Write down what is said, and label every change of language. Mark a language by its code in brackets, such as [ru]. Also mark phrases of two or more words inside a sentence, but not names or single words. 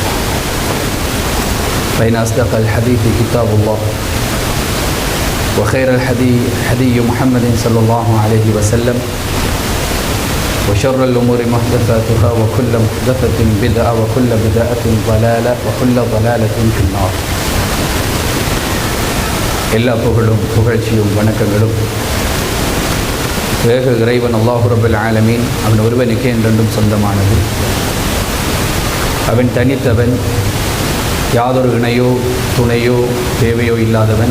[ar] فإن أصدق الحديث كتاب الله وخير الحديث محمد صلى الله عليه وسلم وشر الأمور محدثاتها وكل محدثة بدعة وكل بدعة ضلالة وكل ضلالة في النار. [ta] எல்லா புகழ்ச்சியும் வணக்கங்களும் ஏக இறைவன் [ar] الله رب العالمين [ta] அவன் ஒருவனுக்கே என்றென்றும் சொந்தமானது. அவன் தனித்தவன், யாதொரு இணையோ துணையோ தேவையோ இல்லாதவன்.